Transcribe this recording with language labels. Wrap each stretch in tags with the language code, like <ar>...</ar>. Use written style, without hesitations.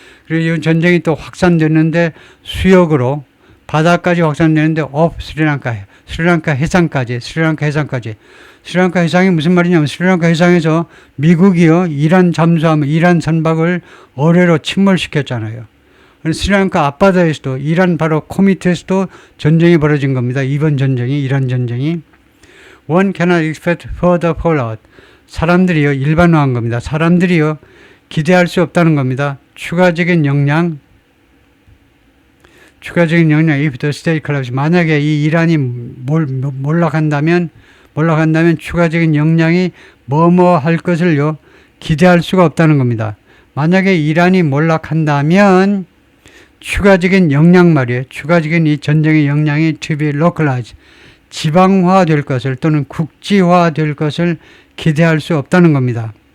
<ko>그리고 이 전쟁이 또 확산됐는데 수역으로 바다까지 확산되는데 of 스리랑카 해상까지. 스리랑카 해상이 무슨 말이냐면 스리랑카 해상에서 미국이요 이란 잠수함, 이란 선박을 어뢰로 침몰시켰잖아요. 스리랑카 앞바다에서도 이란 바로 코밑에서도 전쟁이 벌어진 겁니다. 이번 전쟁이 이란 전쟁이.</ko> <en>One cannot expect further fallout.</en> <ko>사람들이요 일반화한 겁니다. 사람들이요 기대할 수 없다는 겁니다. 추가적인 영향</ko> <en>if the state collapse.</en> <ko>만약에 이 이란이 몰락한다면 추가적인 영향이 뭐뭐 할 것을요 기대할 수가 없다는 겁니다. 만약에 이란이 몰락한다면 추가적인 영향 말이에요. 추가적인 이 전쟁의 영향이</ko> <en>to be localized.</en> <ko>지방화될 것을 또는 국지화될 것을 기대할 수 없다는 겁니다.</ko>